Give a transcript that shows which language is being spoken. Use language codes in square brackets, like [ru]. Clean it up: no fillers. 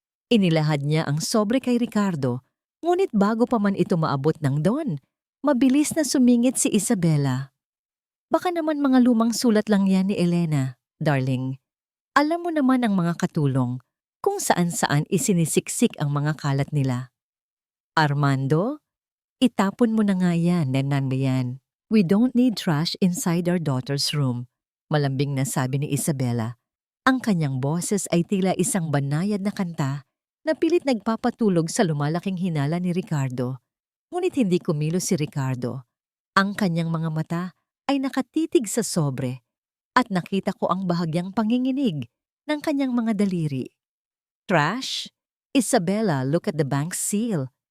[tl] Inilahad niya ang sobre kay Ricardo, ngunit bago pa man ito maabot ng Don, mabilis na sumingit si Isabela. Baka naman mga lumang sulat lang yan ni Elena, darling. Alam mo naman ang mga katulong kung saan-saan isinisiksik ang mga kalat nila. Armando, itapon mo na nga yan, yan. [en] We don't need trash inside our daughter's room, [tl] malambing na sabi ni Isabela. Ang kanyang boses ay tila isang banayad na kanta na pilit nagpapatulog sa lumalaking hinala ni Ricardo. Ngunit hindi kumilos si Ricardo. Ang kanyang mga mata ay nakatitig sa sobre at nakita ko ang bahagyang panginginig ng kanyang mga daliri. [en] Trash? Isabela, look at the bank seal.